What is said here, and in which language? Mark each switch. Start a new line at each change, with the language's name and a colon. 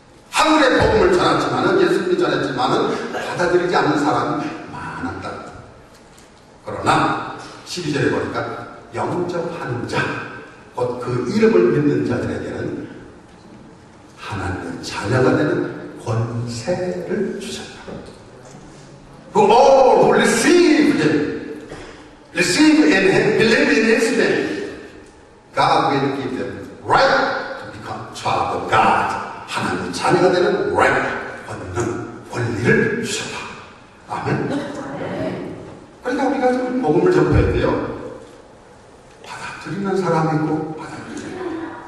Korean: 하늘의 복음을 전했지만은 예수님이 전했지만은 받아들이지 않는 사람이 많았다. 그러나 12절에 보니까 영접하는 자, 곧 그 이름을 믿는 자들에게는 하나님의 자녀가 되는 권세를 주셨다.
English: Who all who receive Him, receive in Him, believe in His name, God will give them right to become child of God.
Korean: 하나님의 자녀가 되는 right, 권리를 주셨다. 아멘. 그러니까 우리가 좀 복음을 전파해야 돼요. 받아들이는 사람이 있고 받아들이지 않는.